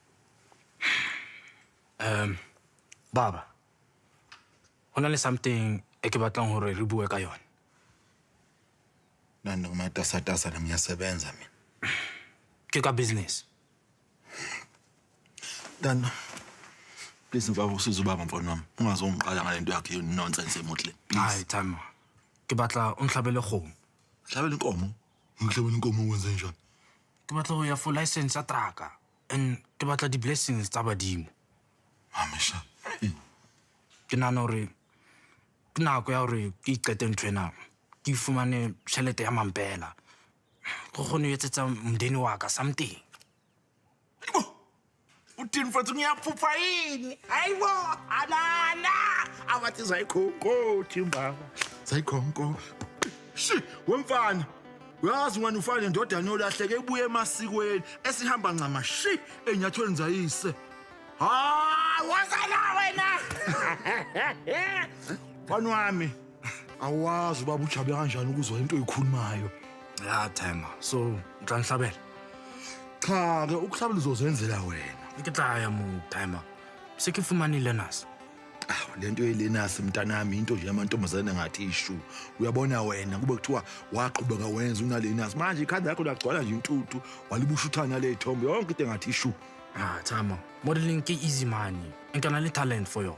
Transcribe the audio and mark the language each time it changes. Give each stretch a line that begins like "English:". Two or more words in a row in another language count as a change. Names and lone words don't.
Zulu: Baba.
Southern Sotho: Hona le something e ke batlang hore re bue ka yona.
Zulu: Nani ngomatasatasa na ngiyasebenza mina.
Southern Sotho: Ke ka business.
Zulu: Dan, please ngifaka usizo baba mfana wami. Ungazongiqala ngalento yakhe nonsense emohle. Hayi Thama.
Southern Sotho: Ke batla o nhlabele kgomo.
Zulu: Hlabela inkomo. Ngihlabela inkomo wenze njani?
Southern Sotho: Ke batla ho ya
English: for license
Southern Sotho: ya trucker and ke batla di blessings tsa badimo. Amisha. Ke nana hore ke nako ya hore ke iqete nthwena. Ke fumane tšhelete ya mampela. Go gone ho etsetsa mdeni wa ka something.
Zulu: Uthini mfethu ngiyaphupha yini? Hayibo, anana. Abathi zayikhonko thimbaba. Zayikhonko. Shi, wemfana. Uyazi wena ufana ndodana yolahleke ebuye emasikweni esihamba ncama shi enyathweni zayise. Ha, wazala wena. Mfana wami. Awazi ubaba ujabe kanjani ukuzwa into oyikhulumayo. Ya Thama. So, ngihlanhlabela. Cha ke ukuhlabela uzozenzela wena.
Southern Sotho: Ke tla ya mo Thama. Se ke fumanile nasi.
Zulu: Lento yelenasi mntanami into nje yamantombazane ngathi ishu. Uyabona wena kube kuthiwa waqhubeka wenza unalenasi manje ikhanda yakho lagcwala nje intuthu walibushuthana le thombe yonke into ngathi ishu.
Southern Sotho: Thama. Modeling ke
English: easy money.
Zulu: Ngikana le
English: talent for
Zulu: yona.